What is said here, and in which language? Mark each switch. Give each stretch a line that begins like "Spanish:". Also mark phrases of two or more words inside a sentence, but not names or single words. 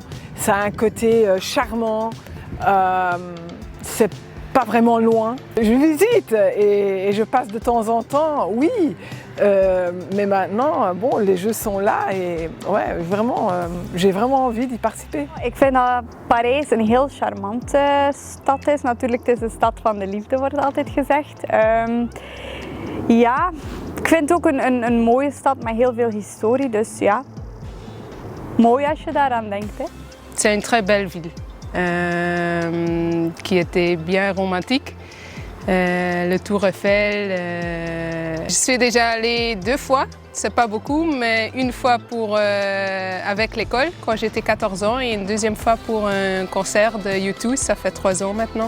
French: Ça a un côté charmant. C'est pas vraiment loin. Je visite et je passe de temps en temps, oui. Mais maintenant, bon, les jeux sont là et ouais, vraiment, j'ai vraiment envie d'y participer.
Dutch: Ik vind dat Parijs een heel charmante stad is. Natuurlijk, het is de stad van de liefde, wordt altijd gezegd. Ja, ik vind het ook een mooie stad met heel veel historie, dus ja, mooi als je daaraan denkt. Hè.
French: C'est une très belle ville qui était bien romantique. Le Tour Eiffel. Je suis déjà allée 2 fois, c'est pas beaucoup, mais une fois avec l'école quand j'étais 14 ans et une deuxième fois pour un concert de U2, ça fait 3 ans maintenant.